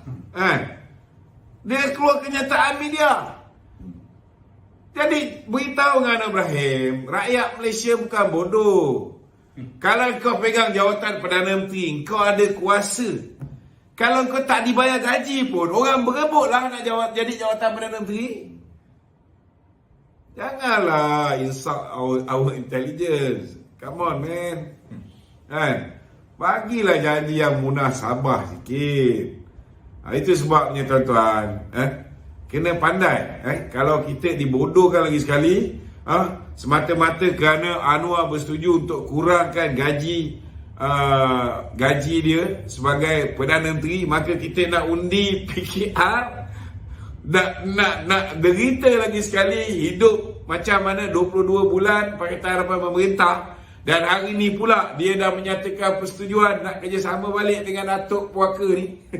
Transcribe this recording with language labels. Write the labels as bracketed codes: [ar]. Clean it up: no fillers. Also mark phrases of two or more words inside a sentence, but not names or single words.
[ms] Dia keluar kenyataan media. Jadi beritahu dengan Anwar Ibrahim, rakyat Malaysia bukan bodoh. Kalau kau pegang jawatan Perdana Menteri, kau ada kuasa. Kalau kau tak dibayar gaji pun, orang berebutlah nak jadi jawatan Perdana Menteri. Janganlah [en] insult our intelligence. Come on, man. [ms] Bagilah janji yang munasabah sikit. Itu sebabnya, tuan-tuan, kena pandai. Kalau kita dibodohkan lagi sekali, semata-mata kerana Anwar bersetuju untuk kurangkan gaji dia sebagai Perdana Menteri, maka kita nak undi PKR, nak derita lagi sekali hidup macam mana 22 bulan Pakatan Harapan pemerintah, dan hari ni pula dia dah menyatakan persetujuan nak kerjasama balik dengan Datuk Puaka ni.